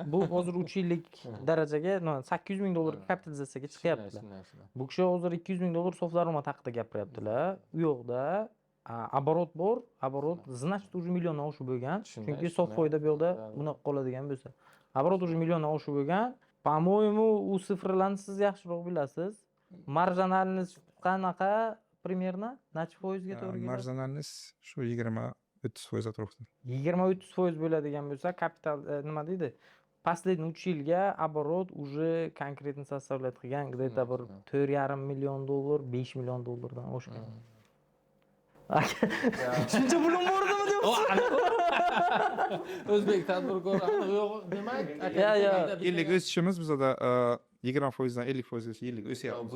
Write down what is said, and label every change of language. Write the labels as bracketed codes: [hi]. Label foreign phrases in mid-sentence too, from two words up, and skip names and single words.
[uz] Bu hozir 3 yillik darajaga 800 ming dollar kapitalizatsiyaga chiqyaptilar. Bu kishi hozir 200 ming dollar sof daromad haqida gapiryaptilar. U yoqda оборот bor, [ru] оборот значит уже [uz] milliondan oshib bo'lgan. Chunki sof foyda bu yoqda bunaqa qoladigan bo'lsa. [ru] Оборот уже [uz] milliondan oshib bo'lgan. [ru] По-моему, [uz] u sifrlarni siz yaxshiroq bilasiz. Marjinalniz qanaqa примерно? Necha foizga to'g'ri keladi? Marjinalniz shu 20-30% atrofida. 20-30% bo'ladigan bo'lsa, kapital nima deydi? Последний 3 yilga [ru] оборот уже конкретно составлять [uz] qilgan где-то bir 4,5 million dollar, 5 million dollardan oshgan. Shuncha pulim bordimi deyapsiz? O'zbek tadbirkori yo'q, demak, Yillik o'sishimiz bizda 20%dan 50%gacha yillik o'syapmiz.